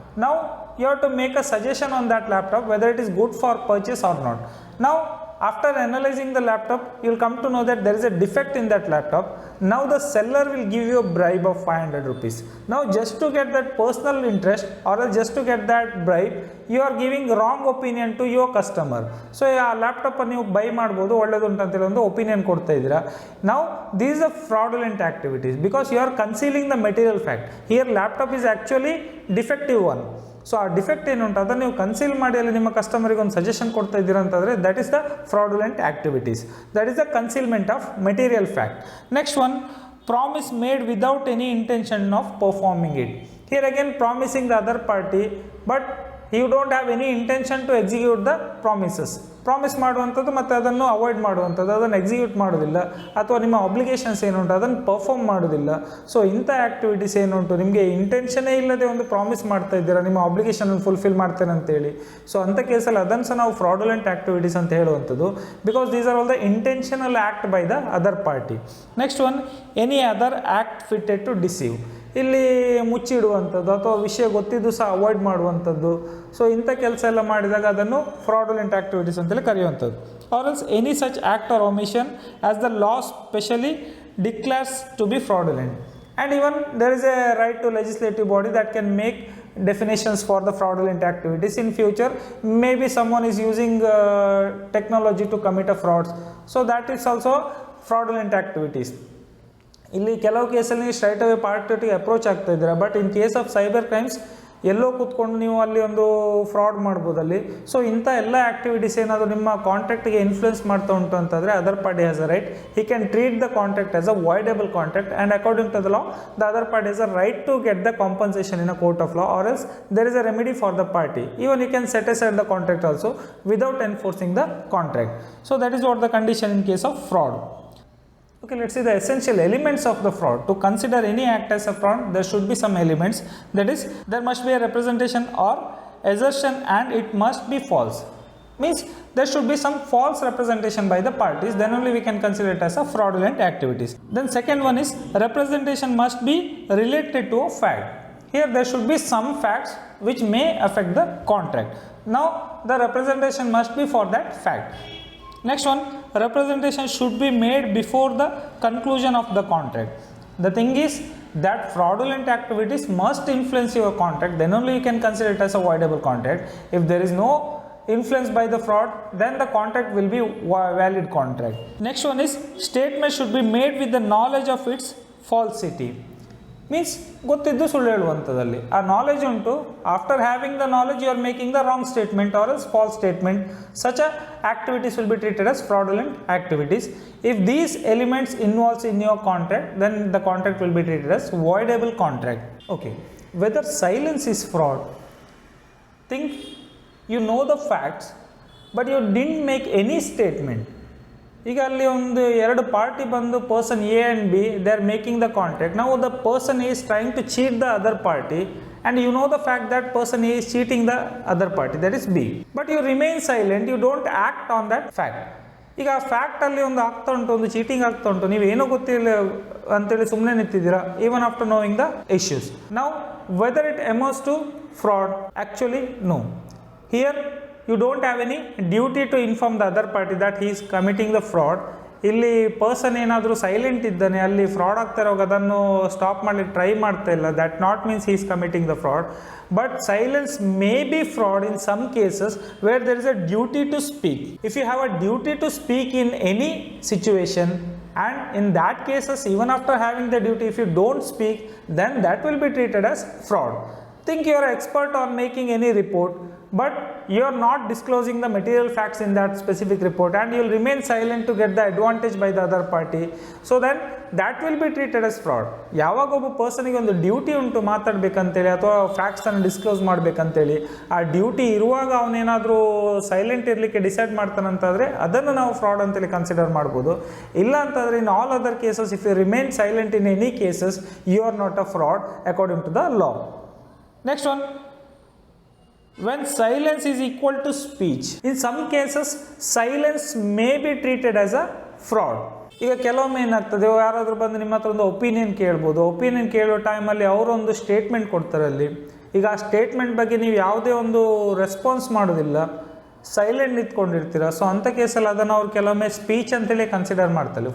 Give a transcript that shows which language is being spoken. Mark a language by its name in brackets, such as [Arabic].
[English] Now you have to make a suggestion on that laptop whether it is good for purchase or not. Now after analyzing the laptop, you will come to know that there is a defect in that laptop. Now the seller will give you a bribe of 500 rupees. Now just to get that personal interest or just to get that bribe, you are giving wrong opinion to your customer. [Kannada] So ಆ laptop ನೀವು by ಮಾಡ್ಬೋದು, ಒಳ್ಳೇದು ಅಂತೇಳಿ ಒಂದು opinion ಕೊಡ್ತಾ ಇದ್ದೀರಾ. [English] Now these are fraudulent activities because you are concealing the material fact. Here laptop is actually defective one. [Kannada] So ಆ defect ಏನು ಉಂಟು ಅದನ್ನು ನೀವು ಕನ್ಸೀಲ್ ಮಾಡಿ ಅಲ್ಲಿ ನಿಮ್ಮ ಕಸ್ಟಮರಿಗೆ ಒಂದು ಸಜೆಷನ್ ಕೊಡ್ತಾ ಇದ್ದೀರಾ ಅಂತಂದರೆ [English] That is the fraudulent activities, that is the concealment of material fact. Next one, promise made without any intention of performing it. Here again promising the other party but you don't have any intention to execute the promises. [Kannada] Promise ಮಾಡುವಂಥದ್ದು ಮತ್ತು ಅದನ್ನು avoid ಮಾಡುವಂಥದ್ದು, ಅದನ್ನು execute ಮಾಡೋದಿಲ್ಲ, ಅಥವಾ ನಿಮ್ಮ obligations ಏನುಂಟು ಅದನ್ನು ಪರ್ಫಾರ್ಮ್ ಮಾಡೋದಿಲ್ಲ. ಸೊ ಇಂಥ ಆ್ಯಕ್ಟಿವಿಟೀಸ್ ಏನುಂಟು, ನಿಮಗೆ ಇಂಟೆನ್ಷನೇ ಇಲ್ಲದೆ ಒಂದು ಪ್ರಾಮಿಸ್ ಮಾಡ್ತಾ ಇದ್ದೀರಾ ನಿಮ್ಮ ಅಬ್ಲಿಗೇಷನನ್ನು ಫುಲ್ಫಿಲ್ ಮಾಡ್ತೇನೆ ಅಂತೇಳಿ. ಸೊ ಅಂಥ ಕೇಸಲ್ಲಿ ಅದನ್ನು ಸಹ ನಾವು ಫ್ರಾಡುಲೆಂಟ್ ಆ್ಯಕ್ಟಿವಿಟೀಸ್ ಅಂತ ಹೇಳುವಂಥದ್ದು, [English] Because these are all the intentional act by the other party. Next one, any other act fitted to deceive. [Kannada] ಇಲ್ಲಿ ಮುಚ್ಚಿಡುವಂಥದ್ದು ಅಥವಾ ವಿಷಯ ಗೊತ್ತಿದ್ದು ಸಹ ಅವಾಯ್ಡ್ ಮಾಡುವಂಥದ್ದು. ಸೊ ಇಂಥ ಕೆಲಸ ಎಲ್ಲ ಮಾಡಿದಾಗ ಅದನ್ನು ಫ್ರಾಡುಲೆಂಟ್ ಆ್ಯಕ್ಟಿವಿಟೀಸ್ ಅಂತೇಳಿ ಕರೆಯುವಂಥದ್ದು. [English] Or else any such act or omission as the law specially declares to be fraudulent. And even there is a right to legislative body that can make definitions for the fraudulent activities in future. Maybe someone is using technology to commit a fraud, so that is also fraudulent activities. [Kannada] ಇಲ್ಲಿ ಕೆಲವು ಕೇಸಲ್ಲಿ straight away ಪಾರ್ಟಿಗೆ approach ಆಗ್ತಾ ಇದ್ದಾರೆ, [English] but in case of cyber crimes [Kannada] ಎಲ್ಲೋ ಕೂತ್ಕೊಂಡು ನೀವು ಅಲ್ಲಿ ಒಂದು ಫ್ರಾಡ್ ಮಾಡ್ಬೋದಲ್ಲಿ. ಸೊ ಇಂಥ ಎಲ್ಲ ಆ್ಯಕ್ಟಿವಿಟೀಸ್ ಏನಾದರೂ ನಿಮ್ಮ ಕಾಂಟ್ರಾಕ್ಟಿಗೆ ಇನ್ಫ್ಲುಯೆನ್ಸ್ ಮಾಡ್ತಾ ಉಂಟು ಅಂತಂದರೆ [English] Other party has a right, he can treat the contract as a voidable contract and according to the law the other party has a right to get the compensation in a court of law or else there is a remedy for the party. Even you can set aside the contract also without enforcing the contract. So that is what the condition in case of fraud. Okay, let's see the essential elements of the fraud. To consider any act as a fraud, there should be some elements. That is, there must be a representation or assertion and it must be false. Means there should be some false representation by the parties, then only we can consider it as a fraudulent activities. Then second one is representation must be related to a fact. Here there should be some facts which may affect the contract. Now the representation must be for that fact. Next one, representation should be made before the conclusion of the contract. The thing is that fraudulent activities must influence your contract, then only you can consider it as a voidable contract. If there is no influence by the fraud, then the contract will be valid contract. Next one is statement should be made with the knowledge of its falsity. Means [Kannada] ಗೊತ್ತಿದ್ದು ಸುಳ್ಳು ಹೇಳುವಂಥದ್ದಲ್ಲಿ ಆ knowledge ಉಂಟು, [English] After having the knowledge you are making the wrong statement or else false statement, such activities will be treated as fraudulent activities. If these elements involves in your contract, then the contract will be treated as voidable contract. Okay, whether silence is fraud, think you know the facts but you didn't make any statement. [Kannada] ಈಗ ಅಲ್ಲಿ ಒಂದು ಎರಡು party ಬಂದು [English] Person A and B they are making the contract. ನಾವು the person is trying to cheat the other party and you know the fact that person is cheating the other party, that is B, but you remain silent, you don't act on that fact. [Kannada] ಈಗ ಆ ಫ್ಯಾಕ್ಟಲ್ಲಿ ಒಂದು ಆಗ್ತಾ ಉಂಟು, ಒಂದು cheating ಆಗ್ತಾ ಉಂಟು, ನೀವೇನೂ ಗೊತ್ತಿಲ್ಲ ಅಂತೇಳಿ ಸುಮ್ಮನೆ ನಿಂತಿದ್ದೀರಾ, [English] Even after knowing the issues. ನಾವು whether it amounts to fraud, actually no. Here you don't have any duty to inform the other party that he is committing the fraud. [Kannada] ಇಲ್ಲಿ ಪರ್ಸನ್ ಏನಾದರೂ silent ಇದ್ದಾನೆ, ಅಲ್ಲಿ fraud ಆಗ್ತಾ ಇರೋವಾಗ ಅದನ್ನು stop ಮಾಡಲಿಕ್ಕೆ try ಮಾಡ್ತಾ ಇಲ್ಲ, [English] That not means he is committing the fraud. But silence may be fraud in some cases where there is a duty to speak. If you have a duty to speak in any situation, and in that cases even after having the duty if you don't speak, then that will be treated as fraud. Think you are an expert on making any report, but you are not disclosing the material facts in that specific report and you will remain silent to get the advantage by the other party, so then that will be treated as fraud. [Kannada] ಯಾವಾಗ ಒಬ್ಬ ಪರ್ಸನಿಗೆ ಒಂದು duty ಉಂಟು ಮಾತಾಡಬೇಕಂತೇಳಿ ಅಥವಾ ಫ್ಯಾಕ್ಟ್ಸನ್ನು disclose ಮಾಡಬೇಕಂತೇಳಿ, ಆ duty ಇರುವಾಗ ಅವನೇನಾದರೂ silent ಇರಲಿಕ್ಕೆ decide ಮಾಡ್ತಾನಂತಾದರೆ ಅದನ್ನು ನಾವು ಫ್ರಾಡ್ ಅಂತೇಳಿ ಕನ್ಸಿಡರ್ ಮಾಡ್ಬೋದು. ಇಲ್ಲ ಅಂತಂದರೆ [English] In all other cases if you remain silent in any cases you are not a fraud according to the law. Next one, when silence is equal to speech, in some cases silence may be treated as a fraud. [Kannada] ಈಗ ಕೆಲವೊಮ್ಮೆ ಏನಾಗ್ತದೆ, ಯಾರಾದರೂ ಬಂದು ನಿಮ್ಮ ಹತ್ರ ಒಂದು opinion ಕೇಳ್ಬೋದು, opinion ಕೇಳೋ ಟೈಮಲ್ಲಿ ಅವರೊಂದು ಸ್ಟೇಟ್ಮೆಂಟ್ ಕೊಡ್ತಾರೆ ಅಲ್ಲಿ. ಈಗ ಆ ಸ್ಟೇಟ್ಮೆಂಟ್ ಬಗ್ಗೆ ನೀವು ಯಾವುದೇ ಒಂದು ರೆಸ್ಪಾನ್ಸ್ ಮಾಡೋದಿಲ್ಲ, ಸೈಲೆಂಟ್ ನಿಂತ್ಕೊಂಡಿರ್ತೀರ. ಸೊ ಅಂಥ ಕೇಸಲ್ಲಿ ಅದನ್ನು ಅವ್ರು ಕೆಲವೊಮ್ಮೆ ಸ್ಪೀಚ್ ಅಂತೇಳಿ ಕನ್ಸಿಡರ್ ಮಾಡ್ತಾರೆ.